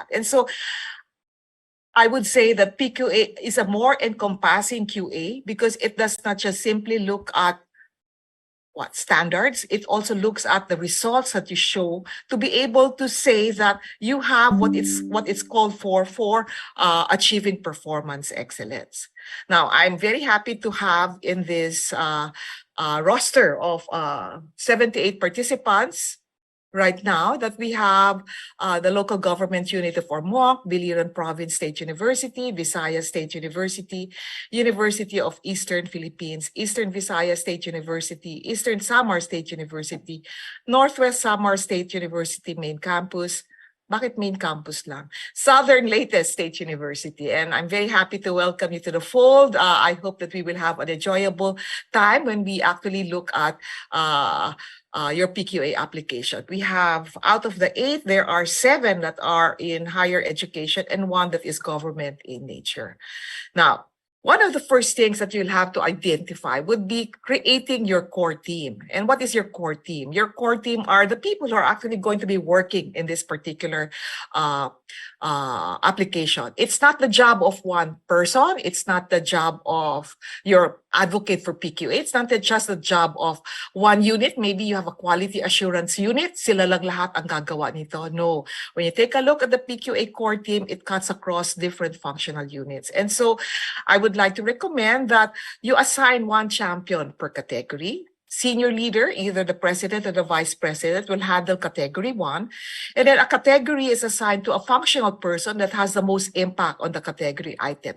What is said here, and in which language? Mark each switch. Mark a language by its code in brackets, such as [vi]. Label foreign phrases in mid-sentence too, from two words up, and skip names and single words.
[en] And so I would say that PQA is a more encompassing QA because it does not just simply look at standards, it also looks at the results that you show to be able to say that you have what it's called for achieving performance excellence. Now, I'm very happy to have in this roster of 78 participants right now that we have the local government unit of Ormoc, Biliran Province State University, Visayas State University, University of Eastern Philippines, Eastern Visayas State University, Eastern Samar State University, Northwest Samar State University main campus. [tl] Bakit [en] main campus [tl] lang? [en] Southern Leyte State University. And I'm very happy to welcome you to the fold. I hope that we will have an enjoyable time when we actually look at your PQA application. We have, out of the 8, there are 7 that are in higher education and 1 that is government in nature. Now, one of the first things that you'll have to identify would be creating your core team. And what is your core team? Your core team are the people who are actually going to be working in this particular application. It's not the job of one person. It's not the job of your advocate for PQA. It's not just the job of one unit. Maybe you have a quality assurance unit. [tl] Sila lang lahat ang gagawa nito. [en] No. When you take a look at the PQA core team, it cuts across different functional units. And so I would like to recommend that you assign one champion per category. Senior leader, either the president or the vice president, will handle category 1. And then a category is assigned to a functional person that has the most impact on the category items.